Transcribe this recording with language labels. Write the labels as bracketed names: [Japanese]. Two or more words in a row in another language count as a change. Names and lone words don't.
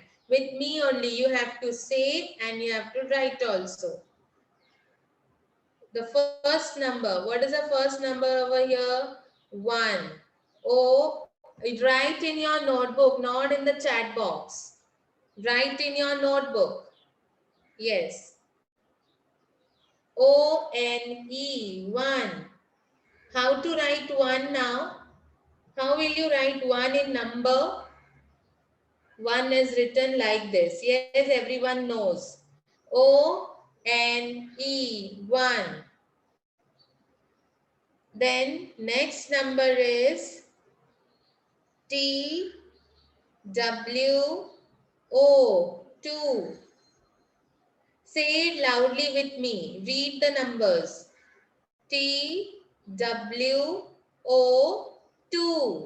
[English] With me only you have to say and you have to write also. The first number, what is the first number over here? 1. Oh, write in your notebook, not in the chat box. Write in your notebook. Yes. O-N-E, 1. How to write 1 now? How will you write 1 in number? 1 is written like this. Yes, everyone knows. O-N-E, 1. Then next number is T-W-O, 2. Say it loudly with me. Read the numbers. T-W-O, 2.